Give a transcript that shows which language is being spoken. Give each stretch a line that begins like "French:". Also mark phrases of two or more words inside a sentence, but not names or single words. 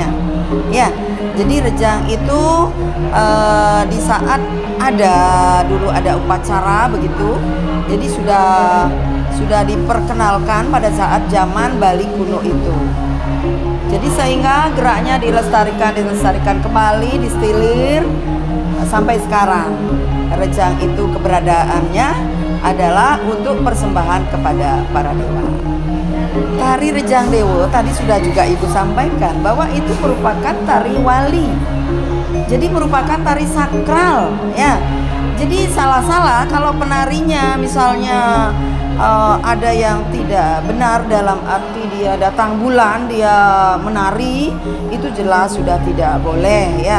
Indonesian: Ya, jadi rejang itu di saat dulu ada upacara begitu, jadi sudah diperkenalkan pada saat zaman Bali kuno itu. Jadi sehingga geraknya dilestarikan kembali, distilir sampai sekarang. Rejang itu keberadaannya adalah untuk persembahan kepada para dewa. Tari Rejang Dewa tadi sudah juga Ibu sampaikan bahwa itu merupakan tari wali. Jadi merupakan tari sakral ya. Jadi salah-salah kalau penarinya misalnya ada yang tidak benar dalam arti dia datang bulan dia menari, itu jelas sudah tidak boleh ya.